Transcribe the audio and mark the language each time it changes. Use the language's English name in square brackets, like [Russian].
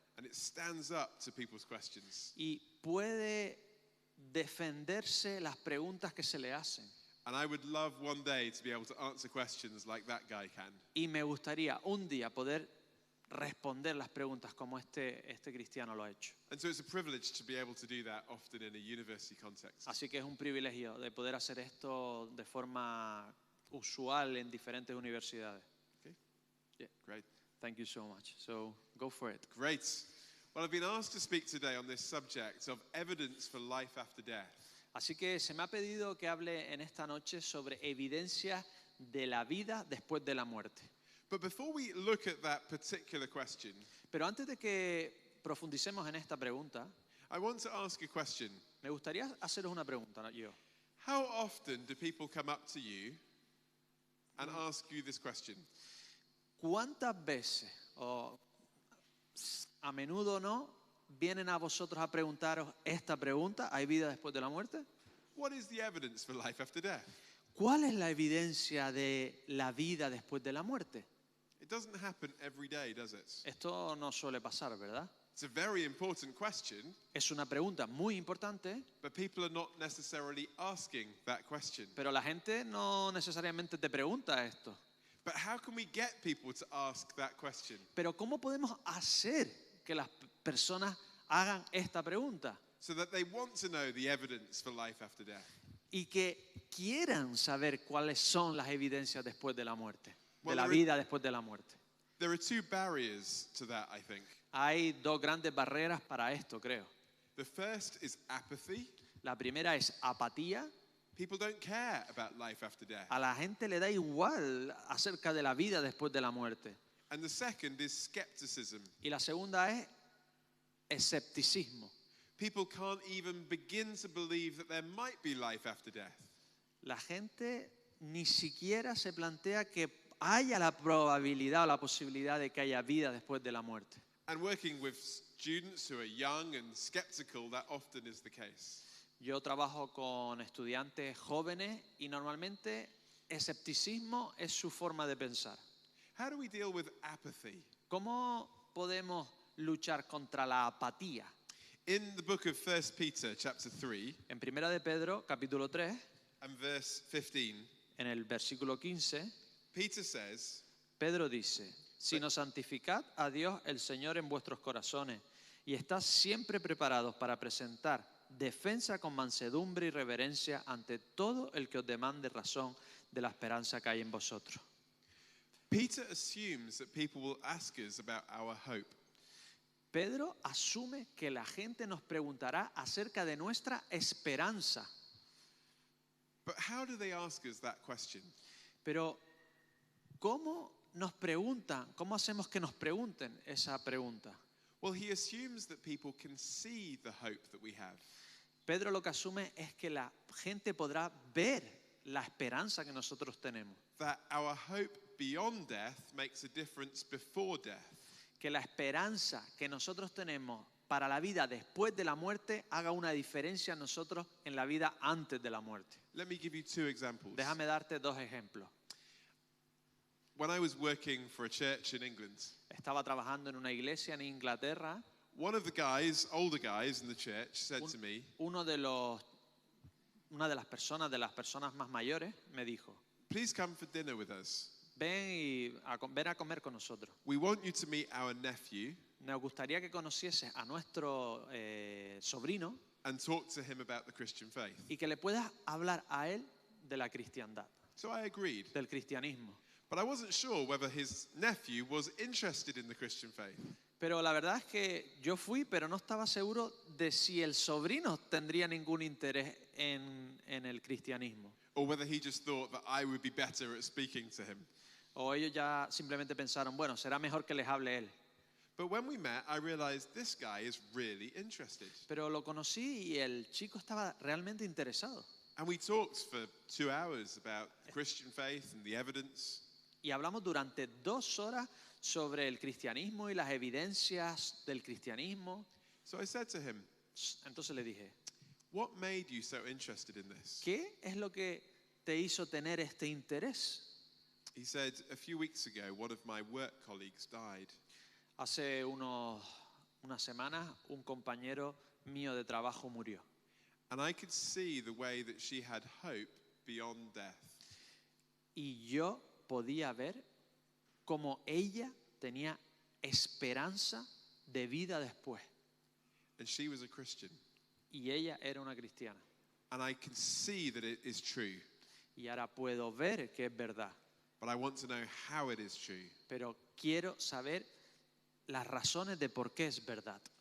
[English] it stands up to people's questions. [Spanish] Y puede defenderse las preguntas que se le hacen. [English] And I would love one day to be able to answer questions like that guy can. [Spanish] Y me gustaría un día poder responder las preguntas como este cristiano lo ha hecho. [English] And so it's a privilege to be able to do that often in a university context. [Spanish] Así que es un privilegio de poder hacer esto de forma usual en diferentes universidades. [English] Okay? Yeah. Great. Thank you so much. So go for it. Great. Well, I've been asked to speak today on this subject of evidence for life after death. [Spanish] Así que se me ha pedido que hable en esta noche sobre evidencia de la vida después de la muerte. [English] But before we look at that particular question, [Spanish] Pero antes de que profundicemos en esta pregunta, [English] I want to ask a question. [Spanish] me gustaría haceros una pregunta yo. [English] How often do people come up to you and ask you this question? [Spanish] ¿Cuántas veces, o a menudo o no, vienen a vosotros a preguntaros esta pregunta? ¿Hay vida después de la muerte? [English] What is the evidence for life after death? [Spanish] ¿Cuál es la evidencia de la vida después de la muerte? [English] It doesn't happen every day, does it? [Spanish] Esto no suele pasar, ¿verdad? [English] It's a very important question, [Spanish] Es una pregunta muy importante, [English] but people are not necessarily asking that question. [Spanish] pero la gente no necesariamente te pregunta esto. [English] But how can we get people to ask that question? [Spanish] Pero ¿cómo podemos hacer que las personas hagan esta pregunta? [English] So that they want to know the evidence for life after death. [Spanish] Y que quieran saber cuáles son las evidencias después de la muerte, de [English] Well, [Spanish] la [English] there is- [Spanish] vida después de la muerte. [English] There are two barriers to that, I think. [Spanish] Hay dos grandes barreras para esto, creo. [English] The first is apathy. [Spanish] La primera es apatía. [English] People don't care about life after death. [Spanish] A la gente le da igual acerca de la vida después de la muerte. [English] And the second is skepticism. [Spanish] Y la segunda es escepticismo. [English] People can't even begin to believe that there might be life after death. [Spanish] La gente ni siquiera se plantea que haya la probabilidad o la posibilidad de que haya vida después de la muerte. [English] And working with students who are young and skeptical, that often is the case. [Spanish] Yo trabajo con estudiantes jóvenes y normalmente escepticismo es su forma de pensar. [English] How do we deal with apathy? [Spanish] ¿Cómo podemos luchar contra la apatía? [English] In the book of 1 Peter, chapter 3, [Spanish] En Primera de Pedro, capítulo 3, [English] and verse 15, [Spanish] en el versículo 15, [English] Peter says, [Spanish] Pedro dice, sino santificad a Dios el Señor en vuestros corazones y estad siempre preparados para presentar defensa con mansedumbre y reverencia ante todo el que os demande razón de la esperanza que hay en vosotros. [English] Peter assumes that people will ask us about our hope. [Spanish] Pedro asume que la gente nos preguntará acerca de nuestra esperanza. [English] But how do they ask us that question? [Spanish] Pero, ¿cómo nos preguntan? ¿Cómo hacemos que nos pregunten esa pregunta? [English] Well, he assumes that people can see the hope that we have. [Spanish] Pedro lo que asume es que la gente podrá ver la esperanza que nosotros tenemos. [English] That our hope beyond death makes a difference before death. [Spanish] Que la esperanza que nosotros tenemos para la vida después de la muerte haga una diferencia en nosotros en la vida antes de la muerte. [English] Let me give you two examples. [Spanish] Déjame darte dos ejemplos. [English] When I was working for a church in England, [Spanish] Estaba trabajando en una iglesia en Inglaterra. [English] one of the guys, older guys in the church, said to me, [Spanish] Una de las personas más mayores me dijo, [English] please come for dinner with us. [Spanish] ven a comer con nosotros. [English] We want you to meet our nephew [Spanish] Nos gustaría que conocieses a nuestro sobrino [English] and talk to him about the Christian faith. [Spanish] y que le puedas hablar a él de la cristiandad, [English] So I agreed. [Spanish] del cristianismo. [English] But I wasn't sure whether his nephew was interested in the Christian faith. [Spanish] Pero la verdad es que yo fui, pero no estaba seguro de si el sobrino tendría ningún interés en el cristianismo. [English] Or whether he just thought that I would be better at speaking to him. [Spanish] O ellos ya simplemente pensaron, bueno, será mejor que les hable él. [English] But when we met, I realized this guy is really interested. [Spanish] Pero lo conocí y el chico estaba realmente interesado. [English] And we talked for 2 hours about Christian faith and the evidence. [Spanish] Y hablamos durante 2 horas sobre el cristianismo y las evidencias del cristianismo. [English] So I said to him, [Spanish] Entonces le dije, [English] what made you so interested in this? [Spanish] ¿qué es lo que te hizo tener este interés? [English] He said, a few weeks ago, one of my work colleagues died. [Spanish] Hace unas semanas un compañero mío de trabajo murió. [English] And I could see the way that she had hope beyond death. [Spanish] Y yo podía ver cómo ella tenía esperanza de vida después. [English] And she was a Christian. [Spanish] Y ella era una cristiana. [English] And I can see that it is true. [Spanish] Y ahora puedo ver que es verdad. [English] But I want to know how it is true. [Spanish] Pero quiero saber las razones de por qué es verdad.